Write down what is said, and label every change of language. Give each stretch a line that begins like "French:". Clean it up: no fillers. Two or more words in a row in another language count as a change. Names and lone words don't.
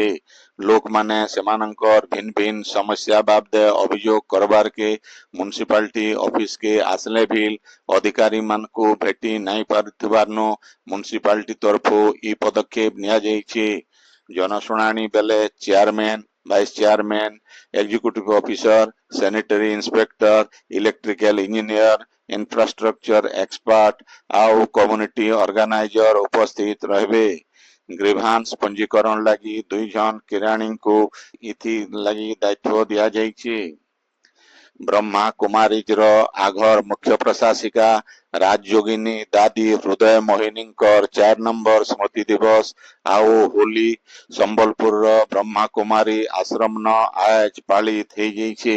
Sambalpuri: ଲୋକମାନେ ସେମାନଙ୍କର ଭିନ୍ନ ଭିନ୍ନ ସମସ୍ୟା ବାବଦେ ଅଭିଯୋଗ କରବାରକେ ମ୍ୟୁନିସିପାଲିଟି ଅଫିସକେ ଆସିଲେ ବି ଅଧିକାରୀ ମାନଙ୍କୁ ଭେଟି ନାଇଁ ପାରୁଥିବାରୁ ମ୍ୟୁନିସିପାଲିଟି ତରଫରୁ ଇ ପଦକ୍ଷେପ ନିଆଯାଇଛି। ଜନଶୁଣାଣି ବେଲେ
English: chairman vice chairman executive officer sanitary inspector electrical engineer infrastructure expert
Sambalpuri: ଆଉ
English: community organizer
Sambalpuri: ଉପସ୍ଥିତ ରହିବେ। ଗ୍ରିଭାନ୍ସ ପଞ୍ଜୀକରଣ ଲାଗି 2 ଜଣ କିରାଣୀଙ୍କୁ ଇଥି ଲାଗି ଦାୟିତ୍ୱ ଦିଆଯାଇଛି। ବ୍ରହ୍ମା କୁମାରୀଜର ଆଘର ମୁଖ୍ୟ ପ୍ରଶାସିକା ରାଜଯୋଗିନୀ ଦାଦି ହୃଦୟ ମୋହିନୀଙ୍କର 4 ନମ୍ବର ସ୍ମୃତି ଦିବସ ଆଉ ହୋଲି ସମ୍ବଲପୁରର ବ୍ରହ୍ମା କୁମାରୀ ଆଶ୍ରମନ ଆଜ ପାଳିତ ହେଇଯାଇଛି।